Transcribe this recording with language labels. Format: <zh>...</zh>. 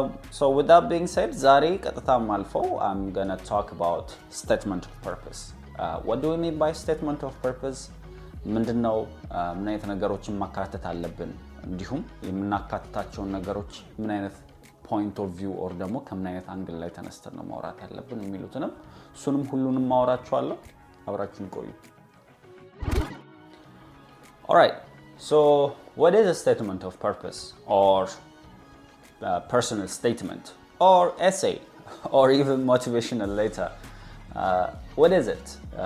<en>So with that being said,</en> <am>ዛሬ ቀጥታ ማልፈው</am> <en>I'm going to talk about statement of purpose. What do we mean by statement of purpose?</en> <am>ምንድነው ምን አይነት ነገሮችን ማካተት አለብን? እንዲሁም የምናካትታቸውን ነገሮች ምን አይነት ፖይንት ኦፍ ቪው ኦር ደግሞ ከምን አይነት አንግል ላይ ተነስተን ነው ማውራት ያለብን የሚሉትንም እሱንም ሁሉንም ማውራችኋለሁ. አብራችሁን ቆዩ.</am> <en>All right. So what is a statement of purpose or personal statement or essay or even motivational letter? What is it?</en>